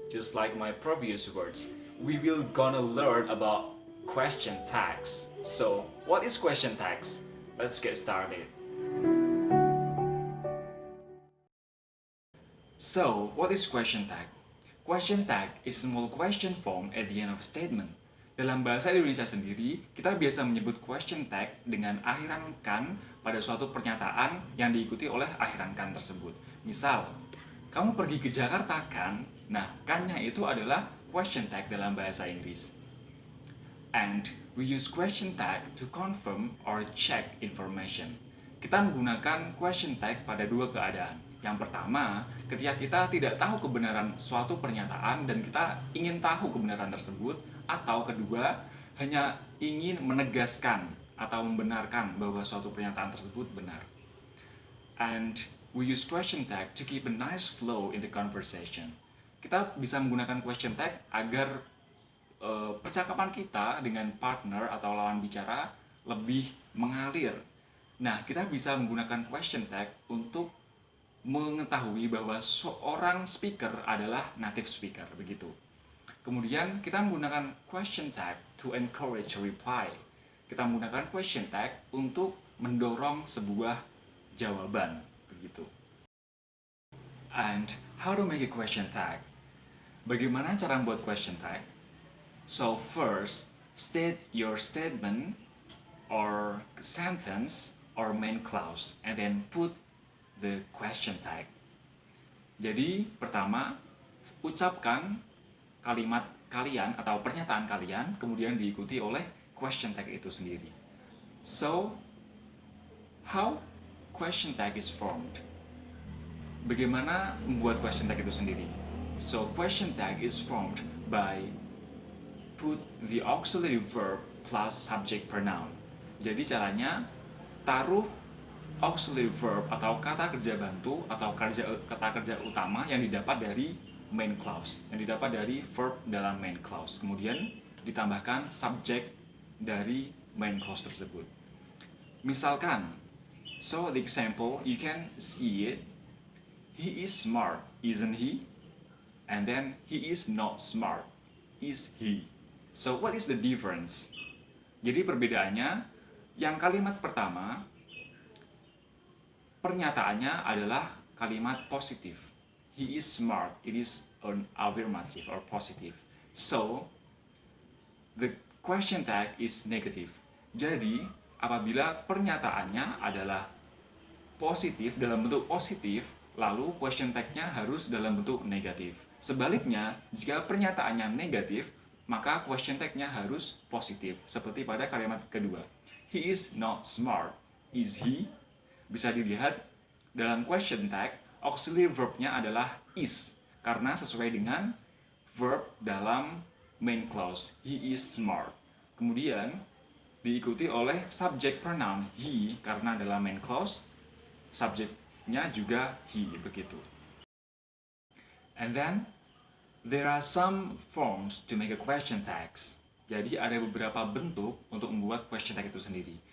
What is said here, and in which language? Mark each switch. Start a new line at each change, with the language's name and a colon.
English: Just like my previous words, we will gonna learn about question tags. So, what is question tags? Let's get started. So, what is question tag? Question tag is a small question form at the end of a statement.
Indonesian: Dalam bahasa Indonesia sendiri, kita biasa menyebut question tag dengan akhiran kan pada suatu pernyataan yang diikuti oleh akhiran kan tersebut. Misal, kamu pergi ke Jakarta kan? Nah, kannya itu adalah question tag dalam bahasa Inggris.
English: And we use question tag to confirm or check information.
Indonesian: Kita menggunakan question tag pada dua keadaan. Yang pertama, ketika kita tidak tahu kebenaran suatu pernyataan dan kita ingin tahu kebenaran tersebut, atau kedua, hanya ingin menegaskan atau membenarkan bahwa suatu pernyataan tersebut benar.
English: And we use question tag to keep a nice flow in the conversation.
Indonesian: Kita bisa menggunakan question tag agar percakapan kita dengan partner atau lawan bicara lebih mengalir. Nah, kita bisa menggunakan question tag untuk mengetahui bahwa seorang speaker adalah native speaker, begitu. Kemudian kita menggunakan
English: question tag to encourage a reply.
Indonesian: Kita menggunakan question tag untuk mendorong sebuah jawaban, begitu.
English: And how to make a question tag?
Indonesian: Bagaimana cara membuat question tag?
English: So first, state your statement or sentence or main clause and then put the question tag.
Indonesian: Jadi pertama, ucapkan kalimat kalian atau pernyataan kalian, kemudian diikuti oleh question tag itu sendiri.
English: So, how question tag is formed?
Indonesian: Bagaimana membuat question tag itu sendiri?
English: So, question tag is formed by put the auxiliary verb plus subject pronoun.
Indonesian: Jadi caranya taruh auxiliary verb atau kata kerja bantu atau kata kerja utama yang didapat dari main clause, yang didapat dari verb dalam main clause. Kemudian ditambahkan subject dari main clause tersebut. Misalkan,
English: so the example you can see it. He is smart, isn't he? And then he is not smart, is he? So what is the difference?
Indonesian: Jadi perbedaannya, yang kalimat pertama pernyataannya adalah kalimat positif.
English: He is smart. It is an affirmative or positive. So, the question tag is negative.
Indonesian: Jadi, apabila pernyataannya adalah positif dalam bentuk positif, lalu question tag-nya harus dalam bentuk negatif. Sebaliknya, jika pernyataannya negatif, maka question tag-nya harus positif, seperti pada kalimat kedua.
English: He is not smart. Is he?
Indonesian: Bisa dilihat dalam question tag, auxiliary verb-nya adalah is, karena sesuai dengan verb dalam main clause, he is smart. Kemudian diikuti oleh subject pronoun he, karena dalam main clause subjeknya juga he, begitu.
English: And then there are some forms to make a question tags.
Indonesian: Jadi ada beberapa bentuk untuk membuat question tag itu sendiri.